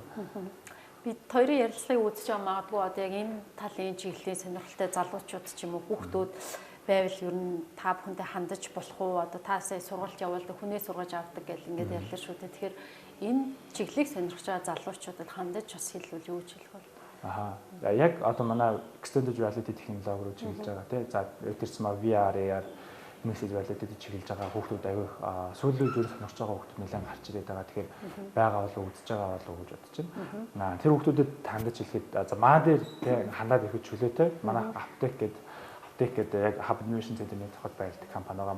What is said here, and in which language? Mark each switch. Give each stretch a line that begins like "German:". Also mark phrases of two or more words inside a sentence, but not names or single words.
Mongolian: Бид хоёрын ярилцлагыг үзэж байгаа магадгүй одоо яг энэ талын чиглэлийн сонирхолтой залуучууд ч юм уу хүүхдүүд байвал ер нь та бүхэндээ хандаж болох уу одоо та сая сургалт явуулдаг хүнээ сургаж авдаг гэл ингээд ярьлаа шүү дээ. Тэгэхээр энэ чиглэлийг сонирхож байгаа залуучуудад хандаж бас хэлвэл юу гэж хэлэх вэ? Яг одоо манай
English: extended reality
Mongolian: технологи руу чиглэж байгаа тийм. За тэрс маа VR, AR,
English: mixed reality
Mongolian: чиглэж байгаа хүүхдүүд аягүй сүүлийн үеэр сонирхож байгаа хүүхдүүд нэлээд гарч ирээд байгаа. Тэгэхээр байгаа болов үзэж байгаа болов гэж бодож байна. Тэр хүүхдүүдэд хандаж хэлэхэд за маа дээр тийм хандаад ирэхэд чөлөөтэй манай аптек гэдэг яг Hub Innovation Center-ийн тохиол байрладаг компани байгаа.